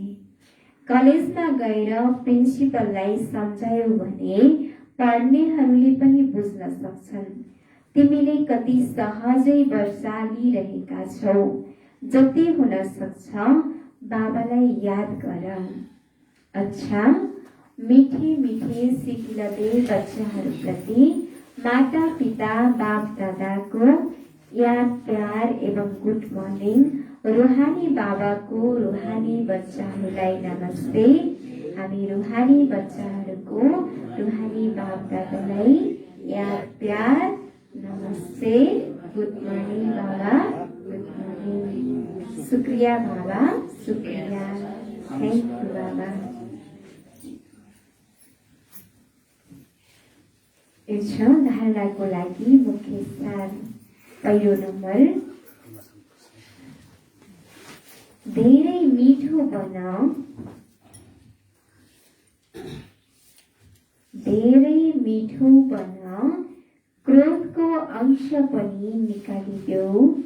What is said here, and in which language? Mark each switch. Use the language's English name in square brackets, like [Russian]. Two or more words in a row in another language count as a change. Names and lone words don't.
[Nepali] कलेजमा गएर प्रिन्सिपललाई सम्झायौ भने पढ्नेहरूले पनि बुझ्न सक्छन् तिमीले कति सहजै वर्षा लिइरहेका छौ। जति हुन सक्छ बाबालाई याद गर। अच्छा, [Hindi] मीठे मीठे सिकिलते [Nepali] बच्चाहरूप्रति माता पिता बाप दादाको याद प्यार एवं [English] good morning. [Nepali] रूहानी बाबाको रूहानी बच्चाहरूलाई नमस्ते। हामी रूहानी बच्चाहरूको रूहानी बाप दादालाई याद प्यार नमस्ते। [English] good morning बाबा, good morning. [Hindi] शुक्रिया बाबा, शुक्रिया। [English] thank you बाबा। [Nepali] यो छ धारणाको लागि मुख्य सार। पहिलो नम्बर, धेरै मिठो बन, धेरै मिठो बन, क्रोधको अंश पनि निकालिदेऊ।